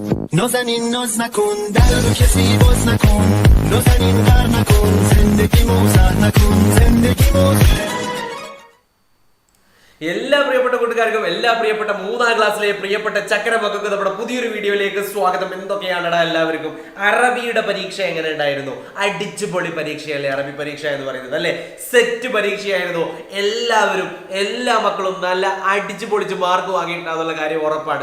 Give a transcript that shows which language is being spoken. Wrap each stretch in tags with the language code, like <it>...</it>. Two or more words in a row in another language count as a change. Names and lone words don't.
<fa>نازنین ناز نکن در رو کسی باز نکن نازنین غر نکن زندگی موزر نکن زندگی موزر</fa> <ml>എല്ലാ പ്രിയപ്പെട്ട കൂട്ടുകാർക്കും എല്ലാ പ്രിയപ്പെട്ട മൂന്നാം ക്ലാസ്സിലെ പ്രിയപ്പെട്ട ചക്കര മക്കൾക്ക് നമ്മുടെ പുതിയൊരു വീഡിയോയിലേക്ക് സ്വാഗതം. എന്തൊക്കെയാണെടാ എല്ലാവർക്കും? അറബിയുടെ പരീക്ഷ എങ്ങനെ ഉണ്ടായിരുന്നു? അടിച്ചുപൊളി പരീക്ഷയല്ലേ അറബി പരീക്ഷ എന്ന് പറയുന്നത്, അല്ലെ? സെറ്റ് പരീക്ഷയായിരുന്നു. എല്ലാവരും എല്ലാ മക്കളും നല്ല അടിച്ചു പൊളിച്ച് മാർക്ക് വാങ്ങിയിട്ടുണ്ടാവുന്നുള്ള കാര്യം ഉറപ്പാണ്.</ml>